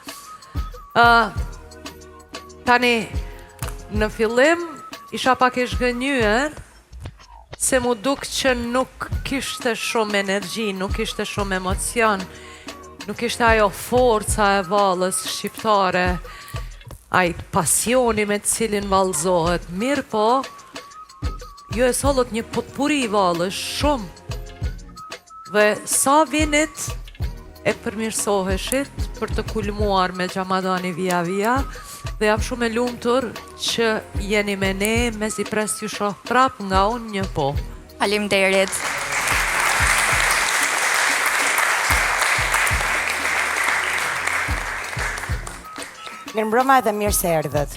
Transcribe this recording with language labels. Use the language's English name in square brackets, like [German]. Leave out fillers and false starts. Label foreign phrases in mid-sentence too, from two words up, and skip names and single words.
[Albanian] Tani, në fillim, isha pak e zhgënjyer, se mu duk që nuk kishte shumë energji, nuk kishte shumë emocion, nuk kishte ajo forca e Valles shqiptare, ai pasioni me cilin vallëzohet. Mirë po, ju e sollët një potpuri Valles shumë, dhe sa vinit e përmirësoheshit për të kulmuar me Xhamadani via via, dhe jam shumë e lumtur që jeni me ne, me si pres ju shoh prap nga unë një po. Faleminderit. Mirëmbrëma dhe mirë se erdhët.